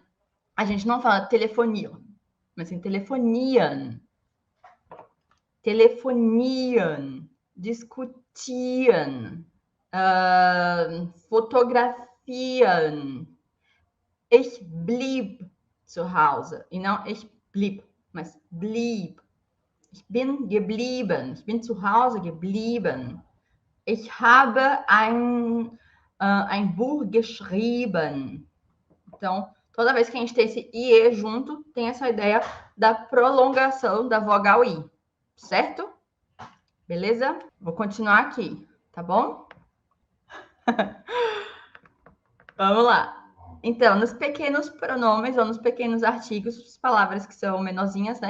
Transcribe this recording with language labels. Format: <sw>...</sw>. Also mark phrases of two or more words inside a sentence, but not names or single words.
<pt>A gente não fala telefonia, mas sim telefoniam. Telefoniam. Discutiam. Fotografiam.</pt> <de>Ich blieb zu Hause.</de> <pt>E não</pt> <de>ich blieb, mas blieb. Ich bin geblieben. Ich bin zu Hause geblieben. Ich habe ein Buch geschrieben.</de> <pt>Então, toda vez que a gente tem esse IE junto, tem essa ideia da prolongação da vogal I. Certo? Beleza? Vou continuar aqui, tá bom? Vamos lá. Então, nos pequenos pronomes ou nos pequenos artigos, palavras que são menorzinhas, né?</pt>